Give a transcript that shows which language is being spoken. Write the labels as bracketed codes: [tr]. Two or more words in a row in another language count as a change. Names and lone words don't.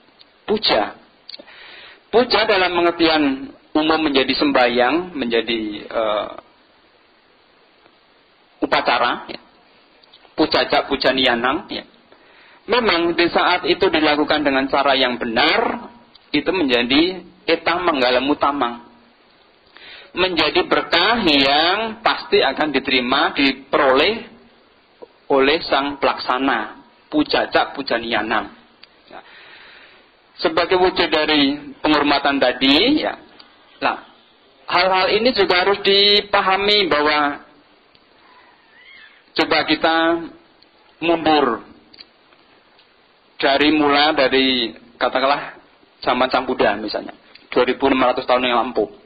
[id] Puja dalam pengertian umum menjadi sembahyang, menjadi upacara, ya. [pi] Pujaja, puja niyanang, [id] ya. Memang di saat itu dilakukan dengan cara yang benar, itu menjadi [pi] etang manggalam utamang, [id] menjadi berkah yang pasti akan diterima, diperoleh oleh sang pelaksana. [pi] Pujaja, puja niyanang. Ya. [id] Sebagai wujud dari penghormatan tadi, ya. Nah, hal-hal ini juga harus dipahami bahwa coba kita mundur dari katakanlah zaman Sang Buddha misalnya 2500 tahun yang lampau.